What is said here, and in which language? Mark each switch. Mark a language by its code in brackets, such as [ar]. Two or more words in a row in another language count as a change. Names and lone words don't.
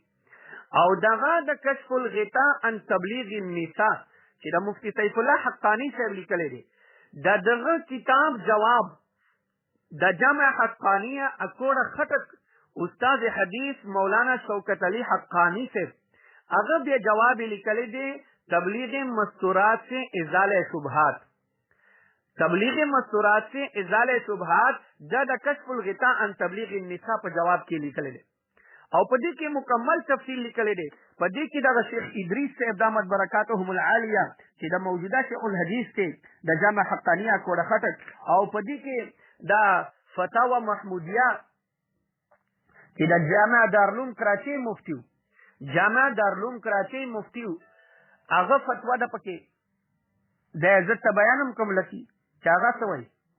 [ps] او دغه د کشف الغطاء عن تبلیغ النساء چې د مفتی سیف الله حقانی صاحب لیکلی دی د دغه کتاب جواب د جمع حقانیه اکوړه خټک استاد حدیث مولانا شوکت علی حقانی صاحب هغه بیا جواب لیکلی دی تبلیغ مستورات سے ازاله شبهات. تبلیغ مستورات سے ازاله شبهات د کشف الغطاء عن تبلیغ النساء په جواب کې لیکلی دی او په دې کې مکمل تفصیل لیکلی دی. په دې کې دغه شیخ ادریس صاحب [ar] دامت برکاتهم العالیه [ps] چې د موجوده شیخ الحدیث دی د جامع حقانیه کوړه خټک او په دې کې د فتاوا محمودیه چې د جامع دارالعلوم کراچۍ مفتي و هغه فتوا ده پکې د زه ته بیان هم کوم لکي چې هغه څه وایي.